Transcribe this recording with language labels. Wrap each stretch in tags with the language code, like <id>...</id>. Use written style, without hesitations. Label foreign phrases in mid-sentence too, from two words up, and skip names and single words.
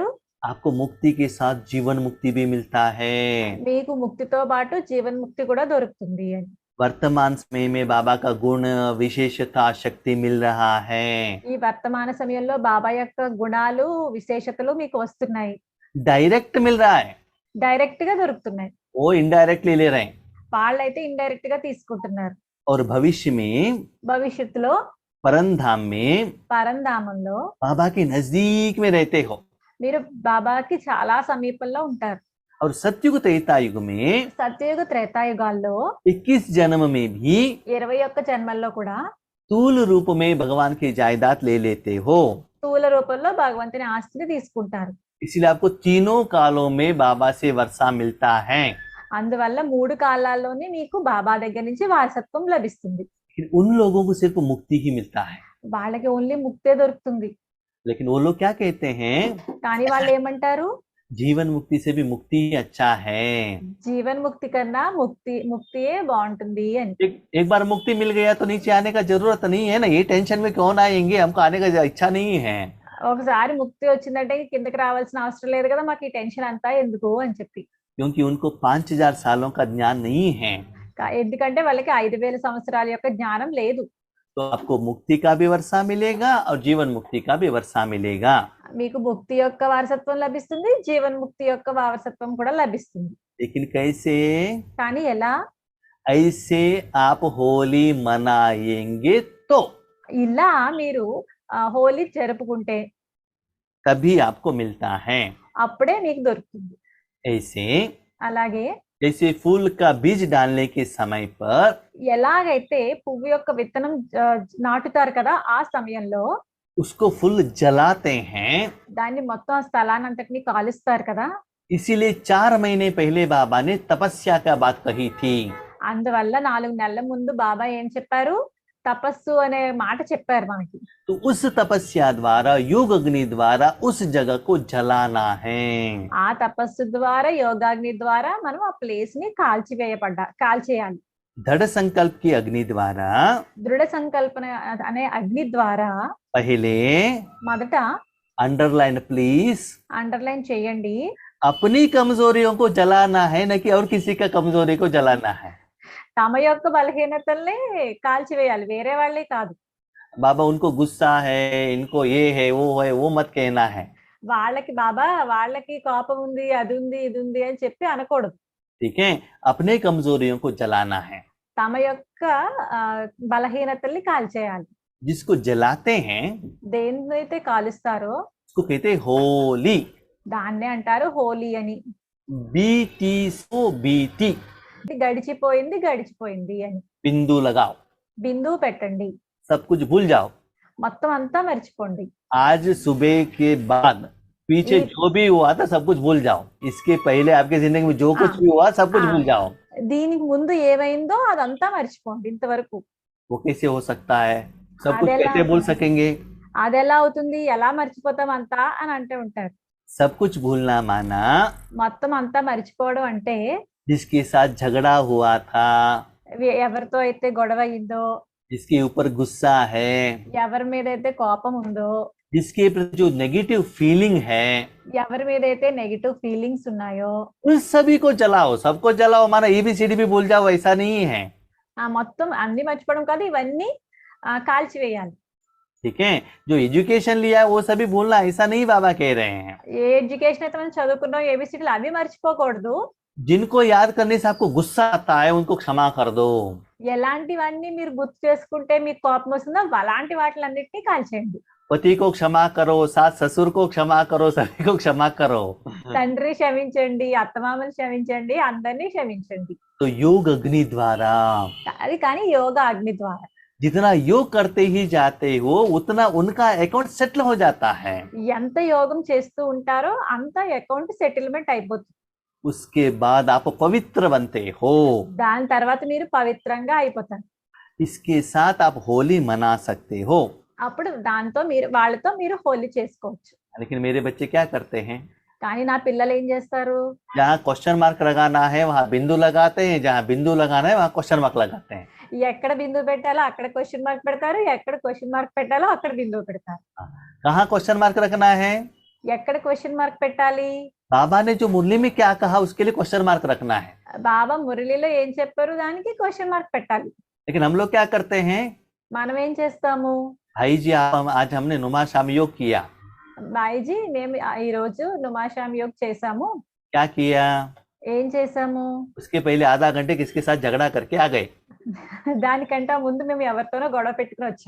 <hi>आपको मुक्ति के साथ जीवन मुक्ति भी मिलता है।</hi> <te>మీకు ముక్తితో పాటు జీవన్ముక్తి కూడా దొరుకుతుంది అని.</te> <hi>वर्तमान समय में बाबा का गुण विशेषता शक्ति मिल रहा है।</hi> <te>ఈ వర్తమాన సమయంలో బాబా యొక్క గుణాలు విశేషతలు మీకు వస్తున్నాయి,</te> <hi>डायरेक्ट मिल रहा है,</hi> <te>డైరెక్ట్ గా దొరుకుతున్నాయి.</te> <hi>वो इनडायरेक्टली ले रहे हैं।</hi> <te>వాళ్ళైతే ఇండైరెక్ట్ గా తీసుకుంటున్నారు.</te> <hi>और भविष्य में</hi> <te>భవిష్యత్తులో</te> <hi>परमधाम में</hi> <te>పరంధామంలో</te> <hi>बाबा के नजदीक में रहते हो।</hi> <te>మీరు బాబాకి చాలా సమీపంలో ఉంటారు.</te> <hi>और सतयुग त्रेता युग में</hi> <te>సత్యయుగ త్రేతాయుగాల్లో</te> <hi>21 जन्म में भी</hi> <te>21 జన్మల్లో కూడా</te> <hi>स्थूल रूप में भगवान की जायदाद ले लेते हो।</hi> <te>స్థూల రూపంలో భగవంతుని ఆస్తిని తీసుకుంటారు.</te> <hi>इसलिए आपको तीनों कालों में बाबा से वर्षा मिलता है।</hi> <te>అందువల్ల 3 కాలాల్లోనే మీకు బాబా దగ్గర నుంచి వారసత్వం లభిస్తుంది.</te> <hi>लेकिन उन लोगों को सिर्फ मुक्ति ही मिलता है।</hi> <te>వాళ్ళకి ఓన్లీ ముక్తే దొరుకుతుంది.</te> <hi>लेकिन वो लोग क्या कहते हैं?</hi> <te>కానీ వాళ్ళు ఏమంటారు,</te> <hi>जीवन मुक्ति से भी मुक्ति ही अच्छा है।</hi> <te>జీవన్ ముక్తి కన్నా ముక్తియే బాగుంటుంది అని.</te> <hi>एक बार मुक्ति मिल गया तो नीचे आने का जरूरत नहीं है ना, ये टेंशन में कौन आएंगे, हमको आने का इच्छा नहीं है।</hi> <te>ఒకసారి ముక్తి వచ్చిందంటే కిందకి రావాల్సిన అవసరం లేదు కదా, మాకు ఈ టెన్షన్ అంతా ఎందుకు అని చెప్పి.</te> <hi>क्योंकि उनको 5000 सालों का ज्ञान नहीं है।</hi> <te>ఎందుకంటే వాళ్ళకి 5000 సంవత్సరాల యొక్క జ్ఞానం లేదు.</te> <hi>तो आपको मुक्ति का भी वर्षा मिलेगा और जीवन मुक्ति का भी वर्षा मिलेगा।</hi> <te>మీకు ముక్తి యొక్క వారసత్వం లభిస్తుంది, జీవన్ ముక్తి యొక్క వారసత్వం కూడా లభిస్తుంది.</te> <hi>लेकिन कैसे?</hi> <te>కానీ ఎలా?</te> <hi>ऐसे आप होली मनाएंगे तो</hi> <te>ఇలా మీరు హోలీ జరుపుకుంటే</te> <hi>तभी आपको मिलता है।</hi> <te>అప్పుడే మీకు దొరుకుతుంది.</te> <hi>ऐसे</hi> <te>అలాగే</te> <hi>जैसे फूल का बीज डालने के समय पर</hi> <te>ఎలాగైతే పువ్వు యొక్క విత్తనం నాటుతారు కదా, ఆ సమయంలో</te> <hi>उसको फूल जलाते हैं।</hi> <te>దాన్ని మొత్తం ఆ స్థలానంతటిని కాలుస్తారు కదా.</te> <hi>इसीलिए 4 महीने पहले बाबा ने तपस्या का बात कही थी।</hi> <te>అందువల్ల 4 నెలల ముందు బాబా ఏం చెప్పారు, తపస్సు అనే మాట చెప్పారు మనకి.</te> <hi>तो उस तपस्या द्वारा योग अग्नि द्वारा उस जगह को जलाना है।</hi> <te>ఆ తపస్సు ద్వారా యోగాగ్ని ద్వారా మనం ఆ ప్లేస్ ని కాల్చేయాలి.</te> <hi>दृढ़ संकल्प की अग्नि द्वारा</hi> <te>దృఢ సంకల్పన అనే అగ్ని ద్వారా</te> <hi>पहले</hi> <te>మొదట</te> <en>underline please,</en> <te>అండర్లైన్ చేయండి,</te> <hi>अपनी कमजोरियों को जलाना है, न कि और किसी का कमजोरी को जलाना है।</hi> <te>తమ యొక్క బలహీనతల్ని కాల్చివేయాలి, వేరే వాళ్ళే కాదు.</te> <hi>बाबा उनको गुस्सा है, इनको ये है वो मत कहना है।</hi> <te>వాళ్ళకి బాబా వాళ్ళకి కోపం ఉంది, అది ఉంది, ఇది ఉంది అని చెప్పి అనకూడదు.</te> <hi>ठीक है, अपने कमजोरियों को जलाना है।</hi> <te>తమ యొక్క బలహీనతల్ని కాల్చేయాలి.</te> <hi>जिसको जलाते हैं</hi> <te>దేన్నైతే కాలుస్తారో</te> <hi>उसको कहते हैं होली।</hi> <te>దాన్నే అంటారు హోలీ అని.</te> <hi>बीती सो बीती,</hi> <te>ఇది గడిచిపోయింది గడిచిపోయింది అని.</te> <hi>बिंदु लगाओ,</hi> <te>బిందువు పెట్టండి,</te> <hi>सब कुछ भूल जाओ।</hi> <te>మొత్తం అంతా మర్చిపోండి.</te> <hi>आज सुबह के बाद पीछे ये- जो भी हुआ था सब कुछ भूल जाओ। इसके पहले आपकी जिंदगी में जो कुछ हाँ। भी हुआ सब कुछ हाँ। भूल जाओ।</hi> <te>దీనికి ముందు ఏమైందో అదంతా మర్చిపోండి ఇంతవరకు.</te> <hi>वो कैसे हो सकता है? सब कुछ अदेला- कैसे भूल सकेंगे?</hi> <te>అది ఎలా అవుతుంది, ఎలా మర్చిపోతాం అంతా అని అంటూ ఉంటారు.</te> <hi>सब कुछ भूलना माना</hi> <te>మొత్తం అంతా మర్చిపోవడం అంటే</te> <hi>जिसके साथ झगड़ा हुआ था,</hi> <te>ఎవరితో అయితే గొడవ అయిందో,</te> <hi>जिसके ऊपर गुस्सा है,</hi> <te>ఎవరి మీద అయితే కోపం ఉందో,</te> <hi>जिसके प्रति जो</hi> <en>negative feeling</en> <hi>है,</hi> <te>ఎవరి మీద అయితే</te> <en>negative feelings</en> <te>ఉన్నాయో</te> <hi>उन सभी को जलाओ। सबको जलाओ माना ABCD भी भूल जाओ, ऐसा नहीं है।</hi> <te>ఆ మొత్తం అన్ని మర్చిపోవడం కాదు, ఇవన్నీ కాల్చివేయాలి.</te> <hi>ठीक है, जो एजुकेशन लिया है वो सभी भूलना, ऐसा नहीं बाबा कह रहे हैं।</hi> <te>ఏ ఎడ్యుకేషన్ అయితే మనం చదువుకున్నాం ఏబిసిడీలు అవి మర్చిపోకూడదు.</te> <hi>जिनको याद करने से आपको गुस्सा आता है उनको क्षमा कर दो।</hi> <te>ఎలాంటివన్నీ మీరు గుర్తు చేసుకుంటే మీకు కోపం వస్తుందో అలాంటి వాటిలన్నిటినీ కాల్చేయండి.</te> <hi>पति को क्षमा करो, सास ससुर को क्षमा करो, सभी को क्षमा करो।</hi> <te>తండ్రి క్షమించండి, అత్తమామని క్షమించండి, అందరినీ క్షమించండి.</te> <hi>तो योग अग्नि द्वारा</hi> <te>అది కానీ యోగా అగ్ని ద్వారా</te> <hi>जितना योग करते ही जाते हो उतना उनका</hi> <en>account settle</en> <hi>हो जाता है।</hi> <te>ఎంత యోగం చేస్తూ ఉంటారో అంత</te> <en>account settlement</en> <te>అయిపోతుంది.</te> <hi>उसके बाद आप पवित्र बनते हो।</hi> <te>దాని తర్వాత మీరు పవిత్రంగా అయిపోతారు.</te> <hi>इसके साथ आप होली मना सकते हो।</hi> <te>అప్పుడు దాంతో మీరు వాళ్ళతో మీరు హోలీ చేసుకోవచ్చు.</te> <hi>लेकिन मेरे बच्चे क्या करते हैं?</hi> <te>కానీ నా పిల్లలు ఏం చేస్తారు,</te> <hi>जहाँ</hi> <en>question mark</en> <hi>लगाना है वहां बिंदु लगाते हैं, जहाँ बिंदु लगाना है वहां</hi> <en>question mark</en> <hi>लगाते हैं।</hi> <te>ఎక్కడ బిందువు పెట్టాలో అక్కడ</te> <en>question mark</en> <te>పెడతారు, ఎక్కడ</te> <en>question mark</en> <te>పెట్టాలో అక్కడ బిందువు పెడతారు.</te> <hi>कहाँ</hi> <en>question mark</en> <hi>रखना है?</hi> <te>ఎక్కడ</te> <en>question mark</en> <te>పెట్టాలి,</te> <hi>बाबा ने जो मुरली में क्या कहा उसके लिए</hi> <en>question mark</en> <hi>रखना है।</hi> <te>బాబా మురళిలో ఏం చెప్పారు దానికి</te> <en>question mark</en> <te>పెట్టాలి.</te> <hi>लेकिन हम लोग क्या करते हैं?</hi> <te>మనం ఏం చేస్తాము,</te> <hi>भाई जी आज हमने नुमा शाम योग किया।</hi> <te>బాయిజీ మేము ఈ రోజు నుమాషామ్ యోగ్ చేసాము.</te> <hi>क्या किया?</hi> <te>ఏం చేసాము,</te> <hi>उसके पहले आधा घंटे किसके साथ झगड़ा करके आ गए।</hi> <te>దానికంటే ముందు మేము ఎవరితోనో గొడవ పెట్టుకుని వచ్చాం.</te>